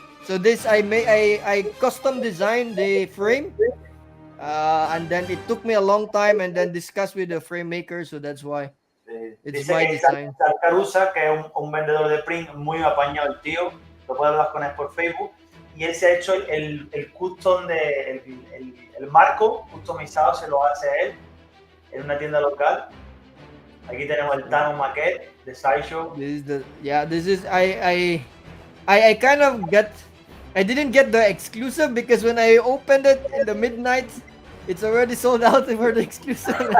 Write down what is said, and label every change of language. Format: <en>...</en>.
<en>So this I custom designed the frame, and then it took me a long time, and then discussed with the frame maker. So that's why it's</en> <es>Dice</es> <en>my</en> <es>que</es> <en>design.</en> <es>Carusa, que es un vendedor de print muy apañado el tío, lo puedes hablar con él por Facebook, y él se ha hecho el custom el marco customizado, se lo hace él en una tienda local. Aquí tenemos el Thanos maquette de Sideshow.</es> <en>This is I kind of I didn't get the exclusive because when I opened it in the midnight, it's already sold out for the exclusive.</en>